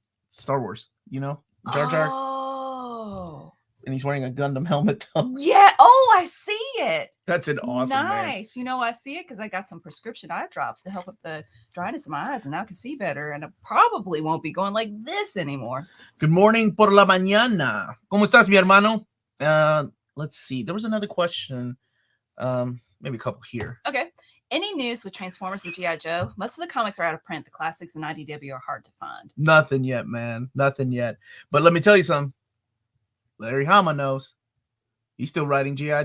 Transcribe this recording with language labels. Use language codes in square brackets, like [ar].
[en] Star Wars, Jar Jar. Oh. And he's wearing a Gundam helmet. Yeah. Oh, I see it. That's an awesome nice. Man. I see it because I got some prescription eye drops to help with the dryness in my eyes, and now I can see better. And I probably won't be going like this anymore. Good morning [es] por la mañana. ¿Cómo estás, mi hermano? [en] Let's see. There was another question. Maybe a couple here. Okay. Any news with Transformers and G.I. Joe? Most of the comics are out of print. The classics and IDW are hard to find. Nothing yet, man. Nothing yet. But let me tell you something. Larry Hama knows. He's still writing G.I.